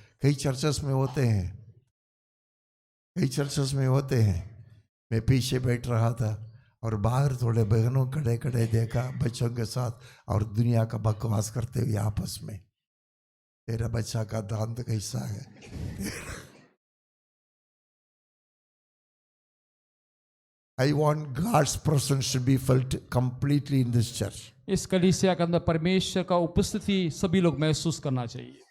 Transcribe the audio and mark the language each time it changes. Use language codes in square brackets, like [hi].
[hi] कई चर्चेस में होते हैं, कई चर्चेस में होते हैं। मैं पीछे बैठ रहा था और बाहर थोड़े बहनों खड़े खड़े देखा बच्चों के साथ, और दुनिया का बकवास करते हुए आपस में, तेरा बच्चा का दांत कैसा है। [en] I want God's presence to be felt completely in this church. [hi] इस कलीसिया के अंदर परमेश्वर का उपस्थिति सभी लोग महसूस करना चाहिए।